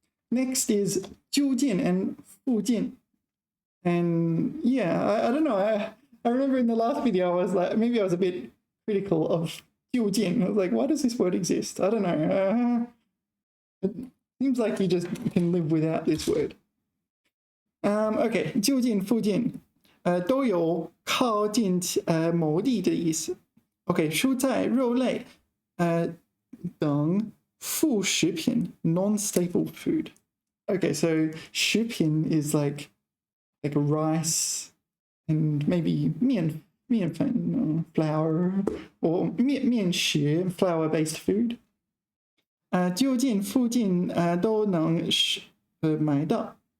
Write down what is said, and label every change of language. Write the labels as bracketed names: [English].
[English] Next is 就近 and 附近. And yeah, I don't know. I remember in the last video, I was like, maybe I was a bit critical of 就近. I was like, why does this word exist? I don't know. It seems like you just can live without this word. [Chinese] Okay, 就近附近都有靠近某地的意思。 OK， 蔬菜、肉类等副食品 non-staple food. [English] Okay, so 食品 is like rice and maybe 面粉 flour or 面食 flour-based food. [Chinese] 就近附近都能买到.